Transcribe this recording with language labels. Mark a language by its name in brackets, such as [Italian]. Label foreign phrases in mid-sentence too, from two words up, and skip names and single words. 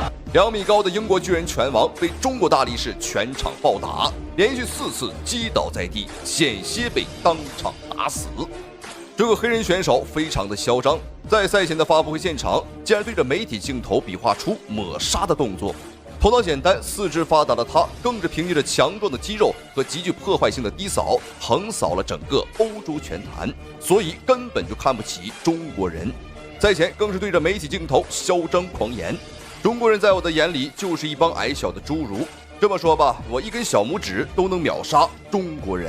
[Chinese] 2 米高的英國巨人拳王被中国大力士全场暴打，连续4次击倒在地，险些被当场打死。这个黑人选手非常的嚣张，在赛前的发布会现场，竟然对着媒体镜头比划出抹杀的动作。头脑简单、四肢发达的他，更是凭借着强壮的肌肉和极具破壞性的低掃，橫掃了整個歐洲拳壇，所以根本就看不起中國人。賽前更是對着媒體鏡頭囂張狂言：“中國人在我的眼裡就是一幫矮小的侏儒。這麼說吧，我一根小拇指都能秒殺中國人。”